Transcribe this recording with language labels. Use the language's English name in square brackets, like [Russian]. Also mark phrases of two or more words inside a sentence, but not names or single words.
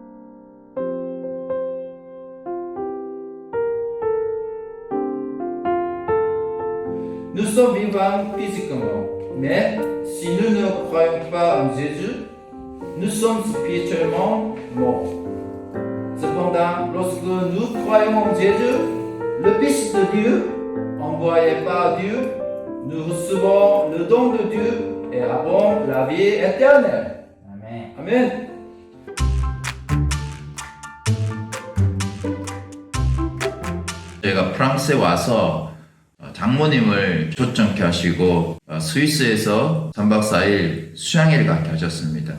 [French] Nous sommes vivants physiquement, mais si nous ne croyons pas en Jésus, nous sommes spirituellement morts. Cependant, lorsque nous croyons en Jésus, le Fils de Dieu, envoyé par Dieu, nous recevons le don de Dieu et avons la vie éternelle. Amen. Amen. [Korean] 저희가 프랑스에 와서 장모님을 초청케 하시고 스위스에서 3박 4일 수양회를 가게 하셨습니다.